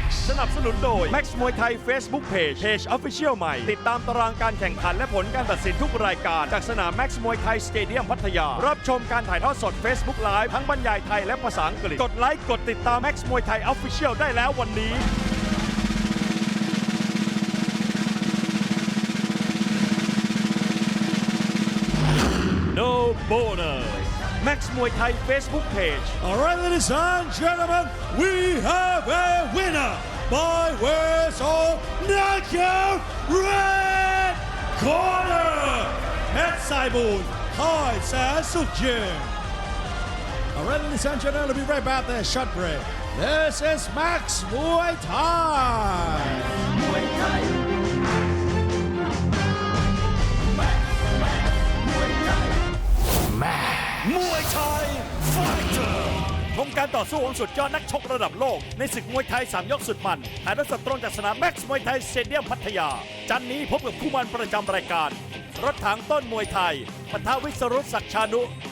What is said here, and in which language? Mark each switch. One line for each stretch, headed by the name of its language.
Thai: สนับสนุนโดย Max Muay Thai Facebook Page Official ใหม่ติดตามตารางการแข่งขันและผลการตัดสินทุกรายการจากสนาม Max Muay Thai Stadium พัทยารับชมการถ่ายทอดสด Facebook Live ทั้งบรรยายไทยและภาษาอังกฤษกดไลค์กดติดตาม Max Muay Thai Official ได้แล้ววันนี้
English: No bonus
Thai: Max Muay Thai Facebook Page
English: All right, ladies and gentlemen, we have a winner by ways of knockout red corner. Pet Simon, Thai Sasuke. All right, ladies and gentlemen, we'll be right back there. Short break. This is Max Muay Thai.
Thai: Muay Thai Fighter ชมการต่อสู้ของสุดยอดนักชกระดับโลกในศึกมวยไทย3ยกสุดมันถ่ายทอดสดตรงจากสนาม Max มวยไทยสเตเดียมพัทยาจันทร์นี้พบกับคู่มันประจำรายการรถถังต้นมวยไทยปะทะวิศรุตศักดิ์ชานุ